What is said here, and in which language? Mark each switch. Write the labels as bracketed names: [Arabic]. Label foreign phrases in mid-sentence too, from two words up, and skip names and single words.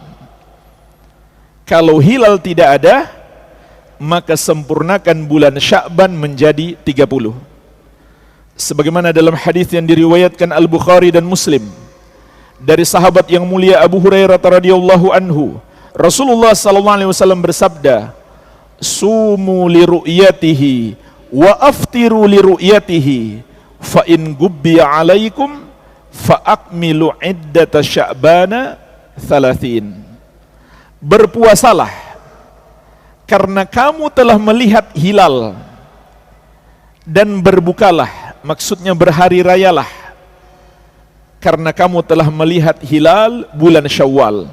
[Indonesian] Kalau hilal tidak ada, maka sempurnakan bulan Sya'ban menjadi 30. Sebagaimana dalam hadis yang diriwayatkan Al-Bukhari dan Muslim dari sahabat yang mulia Abu Hurairah [Arabic] رضي الله عنه, [Indonesian] Rasulullah SAW bersabda, [Arabic] "صوموا لرؤيته وأفطروا لرؤيته فإن غبي عليكم فأكملوا عدة شعبان 30." [Indonesian] Berpuasalah karena kamu telah melihat hilal, dan berbukalah, maksudnya berhari rayalah, karena kamu telah melihat hilal bulan Syawal.